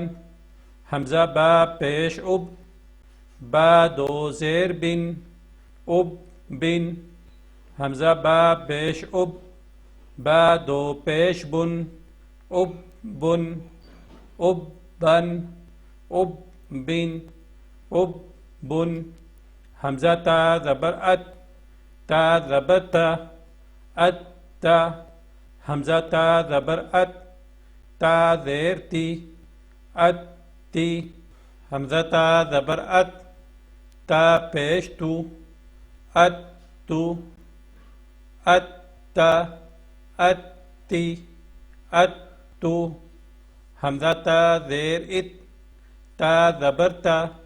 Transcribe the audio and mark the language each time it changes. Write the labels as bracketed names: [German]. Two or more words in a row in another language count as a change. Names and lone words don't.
[Urdu] حمزہ با پیش اب، با 2 زیر بن، اب بن۔ حمزہ با پیش اب، با 2 پیش بن، اب بن، اب بن، اب بن، اب بن۔ حمزہ تا زبر ات، تا زبر تا، ات تا۔ حمزہ تا زبر ات، تا زیر تی، ات تی۔ حمزہ تا زبر ات، تا پیش تو، اتو ات اتی اتو حمزہ تا زیر ات تا زبر تا